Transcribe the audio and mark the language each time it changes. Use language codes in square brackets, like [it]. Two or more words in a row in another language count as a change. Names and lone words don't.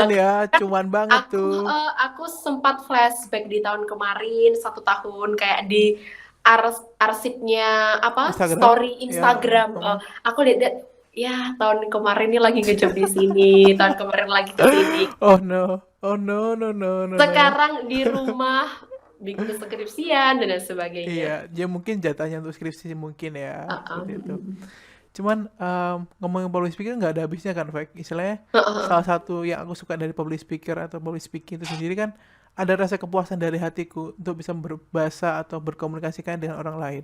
[id] lumayan ya, kan cuan banget tuh. aku sempat flashback di tahun kemarin 1 tahun kayak di arsipnya apa Instagram, story ya. Instagram. Aku lihat ya tahun kemarin ini lagi ngejob di sini, tahun kemarin lagi ke sini. [en] Oh no, oh no, no, no, no, no. [id] Sekarang di rumah bikin skripsian dan lain Iya, sebagainya. dia mungkin jatahnya untuk skripsi mungkin ya, Uh-uh. seperti itu. Cuman ngomongin [en] public speaker [id] nggak ada habisnya kan, Fak. Istilahnya salah Uh-uh. satu yang aku suka dari [en] public speaker [id] atau [en] public speaking [id] itu sendiri kan ada rasa kepuasan dari hatiku untuk bisa berbahasa atau berkomunikasikan dengan orang lain.